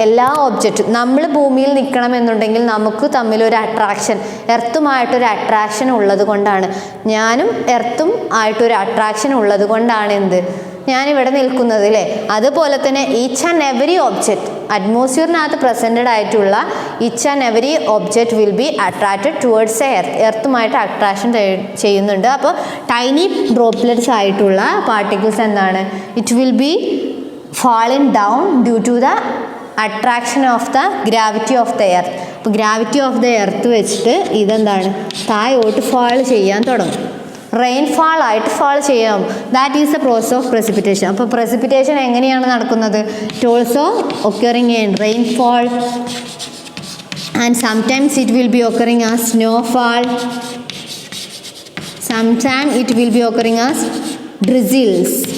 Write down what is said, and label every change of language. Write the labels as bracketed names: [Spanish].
[Malayalam] എല്ലാ ഒബ്ജക്റ്റും നമ്മൾ ഭൂമിയിൽ നിൽക്കണമെന്നുണ്ടെങ്കിൽ നമുക്ക് തമ്മിലൊരു അട്രാക്ഷൻ, എർത്തുമായിട്ടൊരു അട്രാക്ഷൻ ഉള്ളത് കൊണ്ടാണ്, ഞാനും എർത്തും ആയിട്ടൊരു അട്രാക്ഷൻ ഉള്ളത് കൊണ്ടാണ് ഞാനിവിടെ നിൽക്കുന്നത് അല്ലേ. [English] അതുപോലെ തന്നെ each and every object [Malayalam] അറ്റ്മോസ്ഫിയറിനകത്ത് presented ആയിട്ടുള്ള [English] Each and every object will be attracted towards a earth. [Malayalam] എർത്തുമായിട്ട് attraction ചെയ്യുന്നുണ്ട്. അപ്പോൾ ടൈനി ഡ്രോപ്ലെറ്റ്സ് ആയിട്ടുള്ള പാർട്ടിക്കിൾസ് എന്താണ്? [English] It will be fallen down due to the attraction of the gravity of the earth. [Malayalam] അപ്പോൾ gravity of the earth വെച്ചിട്ട് ഇതെന്താണ്? താഴോട്ട് fall ചെയ്യാൻ തുടങ്ങും. റെയിൻഫാൾ ആയിട്ട് ഫാൾ ചെയ്യാം. [English] That is the process of precipitation. [Malayalam] അപ്പോൾ precipitation എങ്ങനെയാണ് നടക്കുന്നത്? [English] It also occurring in rainfall and sometimes it will be occurring as snowfall, sometimes it will be occurring as drizzles.